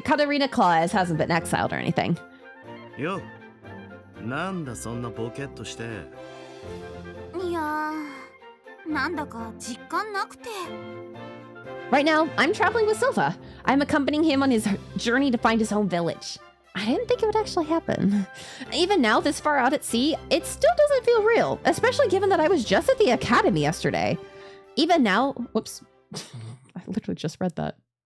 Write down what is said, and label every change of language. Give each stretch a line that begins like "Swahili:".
English: Katarina Claus hasn't been exiled or anything.
Japanese: Yo, なんだそんなボケっとして。いやー、なんだか実感なくて。
English: Right now, I'm traveling with Silva. I'm accompanying him on his journey to find his home village. I didn't think it would actually happen. Even now, this far out at sea, it still doesn't feel real, especially given that I was just at the academy yesterday. Even now, whoops, I literally just read that.